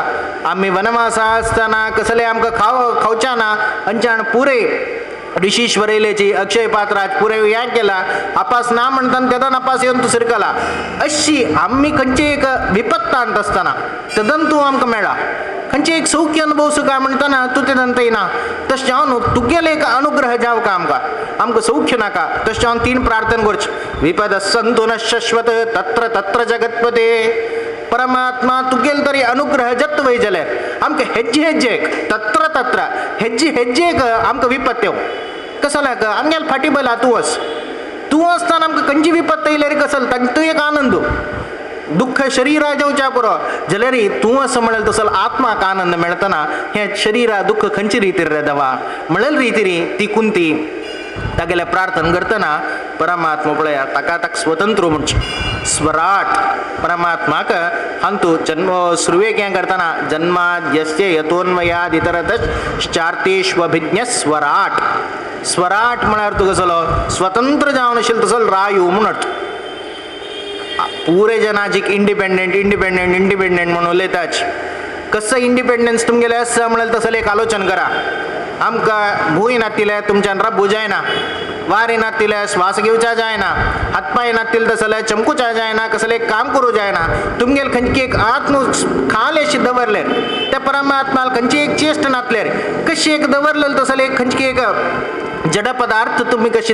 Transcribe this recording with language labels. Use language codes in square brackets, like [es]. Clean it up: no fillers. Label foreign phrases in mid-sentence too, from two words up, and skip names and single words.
[kok] आमी वनवासा आसतना कसले आमकां खावच्या ना अंचान पुरे ऋषीश्वरैलेची अक्षय पात्राज पुरे याद केला आपास ना म्हणटान तेदन आपास येवन तूं सिरकला अशी आमी खंयची एक विपत्तांत आसतना तेदन तूं आमकां मेळ्ळा खंयचे एक सौख्य अनुभव सुका म्हणटाना तूं तेदन येना तशें जावन तुगेले एक अनुग्रह जावं का आमकां सौख्य नाका तशें जावन तीन प्रार्थना करची [sa] विपद संतु न शाश्वत तत्र तत्र जगतपते [kok] परमात्मा तुगेल तरी अनुग्रह जत वय जाल्यार आमकां हेज्जेक तत्र तत्र हेज्जेक आमकां विपत्त येवं कसं लाग आमगेल फाटी बला तूं आसतना आमकां खंयची विपत्त येयल्यार कसल तूं एक आनंद दुःख शरीरा जेवच्या पुरो जाल्यार तूं असं म्हणेल तसल आत्माक आनंद मेळतना हें शरीरा दुःख खंयची रितीर रे देवा म्हणेल रितीरी ती कुंती तागेले प्रार्थना करतना परमात्मा पळया ताका स्वतंत्र म्हणचे स्वराट परमात्माक हांतू जन्म सुरवेक हें करतना [sa] जन्माद यस्य यतोन्मयाद इतरतश्चार्तेष्वभिज्ञ स्वराट [kok] म्हळ्यार तूं कसलो स्वतंत्र जावन आशिल्लो तसलो रायू म्हणट पुरे जनाजीक इंडिपेंडेंट म्हणून उलयताच कसं इंडिपेंडन्स तुमगेले आसा म्हळ्यार तसलें एक आलोचन करा आमकां भूंय नातिले तुमच्यान रब्बू जायना वारी नातिले श्वास घेवचा जायना हातपाय नातिले तसले चमकुचा जायना कसले काम करूं जायना तुमगेल खंयची एक आत्म खाल अशी दवरले त्या परमात्माल खंयची एक चेष्ट नातलेर कशी एक दवरलेली तसले खंयची एक जड पदार्थ तुमी कशी